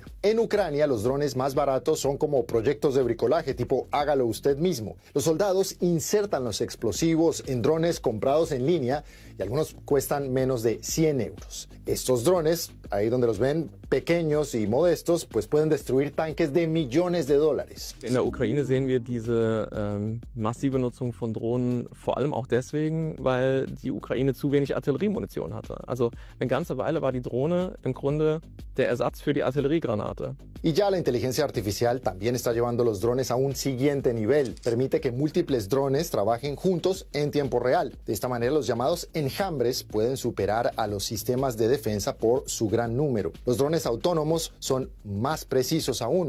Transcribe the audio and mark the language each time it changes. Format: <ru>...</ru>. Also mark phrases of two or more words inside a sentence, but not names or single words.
<es>En Ucrania, los drones más baratos son como proyectos de bricolaje tipo hágalo usted mismo. Los soldados insertan los explosivos en drones comprados en línea y algunos cuestan menos de 100 euros. Estos drones, ahí donde los ven, pequeños y modestos, pues pueden destruir tanques de millones de dólares.</es> <de>In der Ukraine sehen wir diese massive Nutzung von Drohnen vor allem auch deswegen, weil die Ukraine zu wenig Artilleriemunition hatte. Also eine ganze Weile war die Drohne im Grunde der Ersatz für die Artilleriegranate.</de> <es>Y ya la inteligencia artificial también está llevando los drones a un siguiente nivel. Permite que múltiples drones trabajen juntos en tiempo real. De esta manera, los llamados enjambres pueden superar a los sistemas de defensa por su gran gran número. Los drones autónomos son más precisos aún.</es>